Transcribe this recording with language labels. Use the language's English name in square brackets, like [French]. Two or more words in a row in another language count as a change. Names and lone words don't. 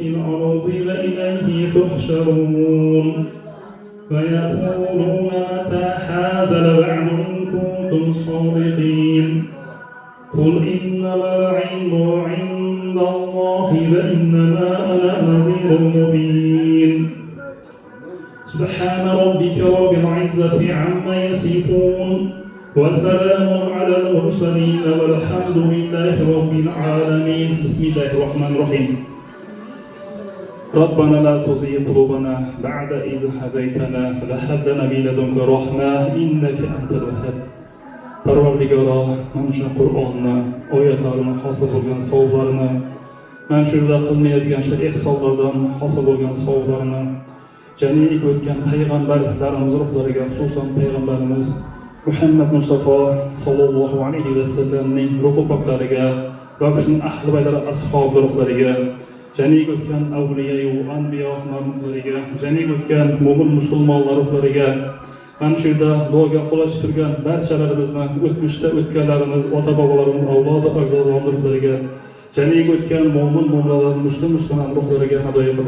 [Arabic] الأرض وإليه تحشرون ويقولون متى هذا الوعد إن كنتم صادقين قل إنما العلم عند الله وإنما أنا نذير مبين سبحان ربك رب العزة عما يصفون وسلام على المرسلين والحمد لله رب العالمين بسم الله الرحمن الرحيم ربنا لا تزغ قلوبنا بعد إذ هديتنا وهب لنا من لدنك رحمة إنك أنت الوهاب [Uzbek] Parvardigoro, mana shu Qur'onni, oyatlarini hosil bo'lgan savoblarini, mana shu yerda qilinayotgan shu ihsonlardan hosil bo'lgan savoblarini jamiyat o'tgan payg'ambarlarimiz ruhlariga, xususan payg'ambarimiz Muhammad Mustafa [Arabic] صلى الله عليه وسلم [Uzbek] ruhi poklariga va uning ahli baytlari ashabi ruhlariga, jamiyat o'tgan avliyo va anbiyo ruhlariga, jamiyat o'tgan mo'min musulmonlar ruhlariga mana shu yerda duoga qo'lashib turgan barchalarimizni, o'tmishda o'tganlarimiz, ota-bobolarimiz, avlod ajdodlariga, jamiyat o'tgan mo'min mo'minalar, musliman ruhlariga hadoya qildik.